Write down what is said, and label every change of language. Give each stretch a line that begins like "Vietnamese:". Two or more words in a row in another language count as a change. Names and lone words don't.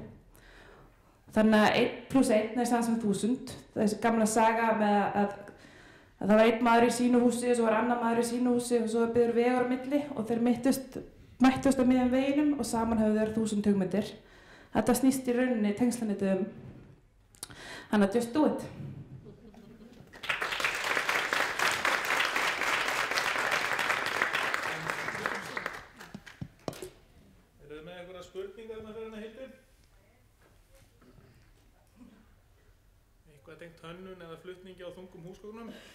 Icelandic: Þannig að 1 + 1 er saman sem 1000. Þessi gamla saga með að það var einn maður í sínu húsi og svo var annar maður í sínu húsi og svo byggður vegur á milli og þeir mættust á miðjum veginum og saman höfðu þeir 1000 hugmyndir. Þetta snýst í rauninni tengslanetið Þannig að
English: just do it.
Icelandic: Eruð þið með einhverja spurningar fyrir hana Hildi? Eitthvað tengt hönnun eða flutningi á þungum húsgögnum?